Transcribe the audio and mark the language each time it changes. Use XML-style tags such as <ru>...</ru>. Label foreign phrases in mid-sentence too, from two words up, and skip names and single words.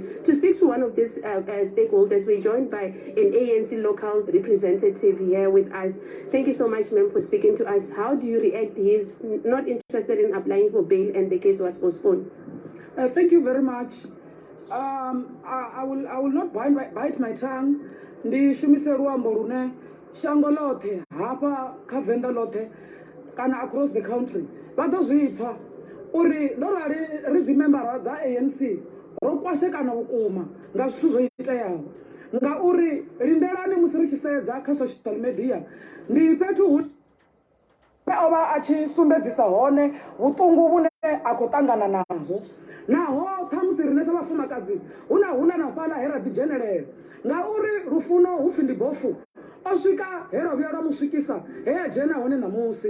<en>To speak to one of these stakeholders, we're joined by an ANC local representative here with us. Thank you so much, ma'am, for speaking to us. How do you react? He's not interested in applying for bail and the case was postponed. Thank you very much. I will not bite my tongue.</en> <ve>Ndi shumise ruambo rune shango lothe hapa kha Venḓa lothe kana</ve> <en>across the country</en> <ve>vha ḓo zwi pfa uri ndo rali ri dzi member dza ANC ro kwashekana vhukuma nga zwithu zwo iteaho, ngauri lindelani musi ri tshi sedza kha</ve> <en>social media</en> <ve>ndi fhethu hu ova a tshi sumbedzisa hone vhuṱungu vhune a khou ṱangana navho, naho ṱhamusi rine sa vhafumakadzi huna na fhaḽa he ra ḓidzhenelela ngauri lufuno hu pfi ndi bofu o swika he ra vhuya ra mu swikisa he a dzhena hone ṋamusi.</ve>